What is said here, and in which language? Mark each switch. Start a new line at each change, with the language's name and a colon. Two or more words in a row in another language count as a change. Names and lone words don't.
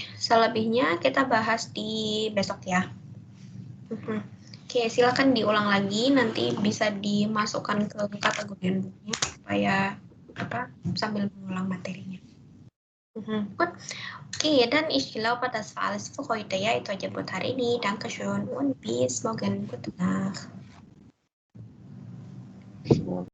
Indonesian: Selebihnya kita bahas di besok ya. Oke, silakan diulang lagi. Nanti bisa dimasukkan ke kategori bukunya supaya sambil mengulang materinya.
German: Gut. Oke, dan ich glaube, das war alles für heute ya.
Indonesian: Itu aja buat hari ini.
German: Dankeschön und bis morgen. Gute Nacht.